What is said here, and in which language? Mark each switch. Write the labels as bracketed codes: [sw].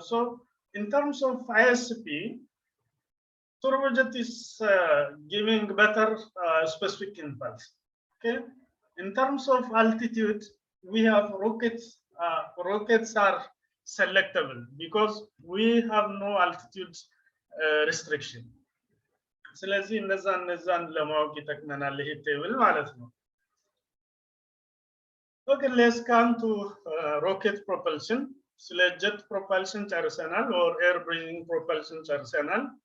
[en] So in terms of ISP, turbojet is giving better specific impulse. Okay, in terms of altitude, we have rockets. Rockets are selectable because we have no altitude restriction. [am] ስለዚህ እነዛን ለማወቅ ይጠቅመናል ይሄ ቴብል ማለት ነው። [en] Okay, let's come to rocket propulsion. [am] ስለ jet propulsion ጨርሰናል, [en] or air breathing propulsion [am] ጨርሰናል.